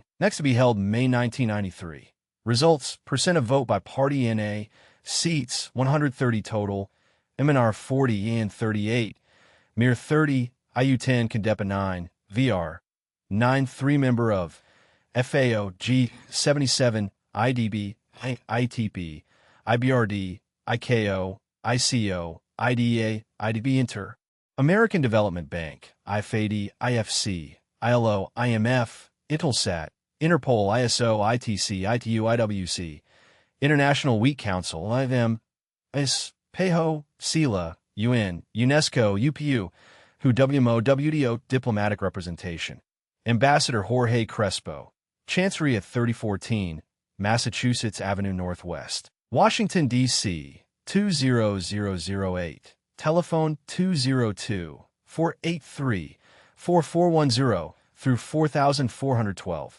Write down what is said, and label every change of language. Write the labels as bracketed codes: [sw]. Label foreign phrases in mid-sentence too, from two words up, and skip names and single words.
[en] Next to be held May 1993. Results, percent of vote by party NA. Seats, 130 total. MNR 40 and 38. MIR 30. IU 10. CONDEPA 9. VR 9. 3 member of FAO G 77. IDB. ITP. IBRD. IKO. ICO. IDA. IDB Inter. American Development Bank, IFAD, IFC, ILO, IMF, Intelsat, Interpol, ISO, ITC, ITU, IWC, International Wheat Council, IVM, PEHO, CELA, UN, UNESCO, UPU, WHO, WMO, WDO, Diplomatic Representation. Ambassador Jorge Crespo, Chancery at 3014, Massachusetts Avenue Northwest, Washington, D.C., 20008, telephone 202-483-4410 through 4412.